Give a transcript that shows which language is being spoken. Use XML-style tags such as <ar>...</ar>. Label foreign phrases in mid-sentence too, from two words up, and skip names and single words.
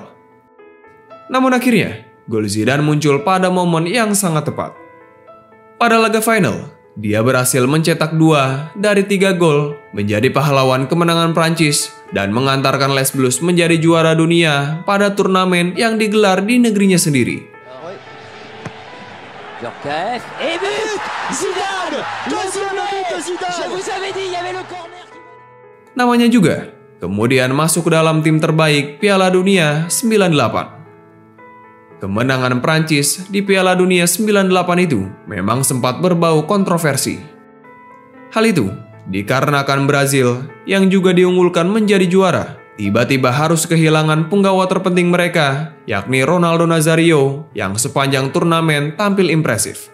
<id>Namun akhirnya, gol Zidane muncul pada momen yang sangat tepat. Pada laga final, dia berhasil mencetak 2 dari 3 gol, menjadi pahlawan kemenangan Prancis dan mengantarkan Les Bleus menjadi juara dunia pada turnamen yang digelar di negerinya sendiri.</id> <fr>Djorkaeff et but Zidane, deuxième but de Zidane. Je vous avais dit, il y avait le corner.</fr> <id>Namanya juga kemudian masuk ke dalam tim terbaik Piala Dunia 98. Kemenangan Prancis di Piala Dunia 98 itu memang sempat berbau kontroversi. Hal itu dikarenakan Brazil yang juga diunggulkan menjadi juara tiba-tiba harus kehilangan penggawa terpenting mereka, yakni Ronaldo Nazario yang sepanjang turnamen tampil impresif.</id>